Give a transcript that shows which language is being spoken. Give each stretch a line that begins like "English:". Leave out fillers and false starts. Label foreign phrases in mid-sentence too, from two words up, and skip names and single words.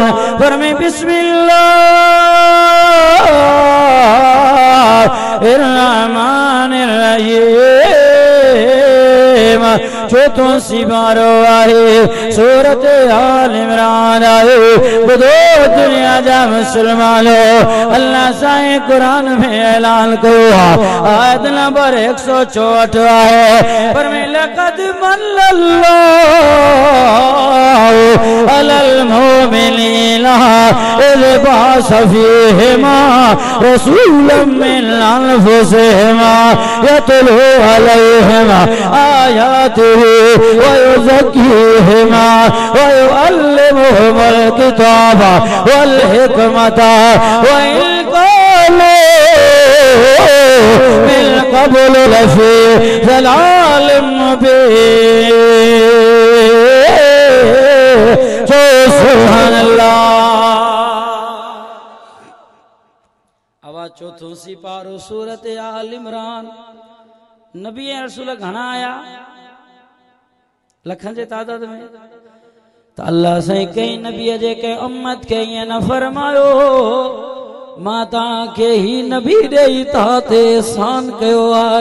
Sindhi: फरमाए
Arabic: بسم الله الرحمن الرحيم.
Sindhi: चौथों सिपारो आहे, सूरत आल इमरान आहे। ॿुधो दुनिया जा मुस्लमानो, अल्लाह साईं क़ुरान में ऐलान कयो आहे, आयत नंबर 164 आहे।
Arabic: फरमाए لقد منّ الله على المؤمنين إذ بعث فيهم رسولا من أنفسهم يتلو عليهم آياته و يزكيهم و يعلمهم الكتاب والحكمة و إن كانوا من قبل لفي ضلال مبين. سبحان الله.
Sindhi: आवाज चौथों सिपारो सूरत आल इमरान। नबी ऐं रसूल घणा आया? लखन जे तादाद में। त अल्लाह साईं कंहिं नबीअ जे कंहिं उम्मत खे ईअं न फरमायो, मां तव्हांखे ही नबी ॾेई तव्हां ते एहसान कयो आहे।